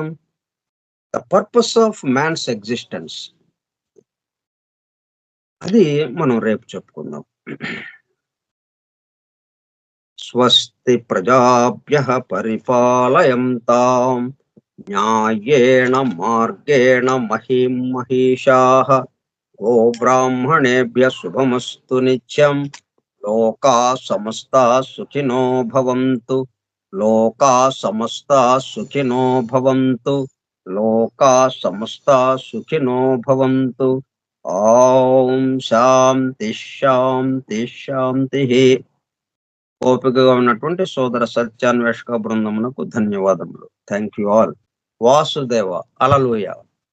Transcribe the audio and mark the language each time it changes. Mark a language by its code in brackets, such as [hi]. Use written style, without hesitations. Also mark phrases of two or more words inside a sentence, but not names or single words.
[en] The purpose of man's existence, [te] అది మనం రేపు చెప్పుకుందాం. [sa] स्वस्ति प्रजाभ्यः परिपालयन्तां न्यायेण मार्गेण महिं महिषाः गोब्राह्मणेभ्यः शुभमस्तु नित्यं. लोकाः समस्ताः सुखिनो भवन्तु. लोकाः समस्ताः सुखिनो भवन्तु. लोकाः समस्ताः सुखिनो भवन्तु. ओं शान्ति शान्ति शान्ति. [te] ఓపికగా ఉన్నటువంటి సోదర సత్యాన్వేషక బృందమునకు ధన్యవాదములు. [en] Thank you all. వాసుదేవ. హల్లెలూయా.